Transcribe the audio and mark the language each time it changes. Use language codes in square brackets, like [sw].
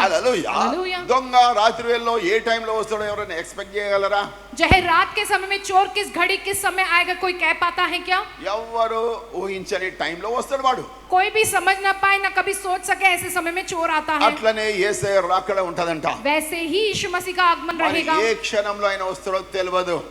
[te] హల్లెలూయా. [hi] Hallelujah. [te] దొంగ రాత్రి వేళలో ఏ టైంలో వస్తాడో ఎవరైనా ఎక్స్పెక్ట్ చేయగలరా? [hi] जो है रात के समय में चोर किस घड़ी किस समय आएगा कोई कह पाता है क्या? [te] ఎవ్వరు ఊహించని టైంలో వస్తాడు వాడు. [hi] कोई भी समझ ना पाए ना कभी सोच सके ऐसे समय में चोर आता है। [te] అట్లనే యేసయ్య రాకడ ఉంటదంట. [hi] वैसे ही यीशु मसीह का आगमन [te] మరి [hi] रहेगा। [te] ఏ క్షణంలో ఆయన వస్తాడో తెలియదు.